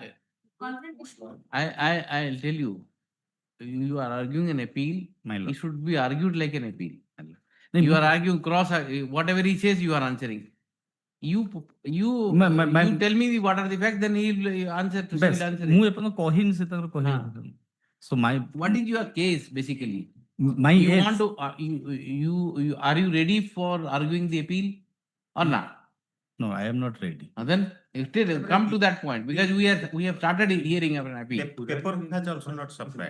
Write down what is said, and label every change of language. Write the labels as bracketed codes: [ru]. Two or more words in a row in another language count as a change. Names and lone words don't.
[en] I'll tell you, you are arguing an appeal, My lord. it should be argued like an appeal. No, You no. are arguing whatever he says, you are answering. You My- tell me what are the facts, then he will answer to Best, civil answer. [or] ମୁଁ ଏପର୍ଯ୍ୟନ୍ତ କହିନି ସେ ତାଙ୍କର କହିବେ। So [en] What is your case basically? my You age- want to, are you ready for arguing the appeal or not? No, I am not ready. Then still come to that point, because we have started hearing of an appeal. Paperwork has also not supplied.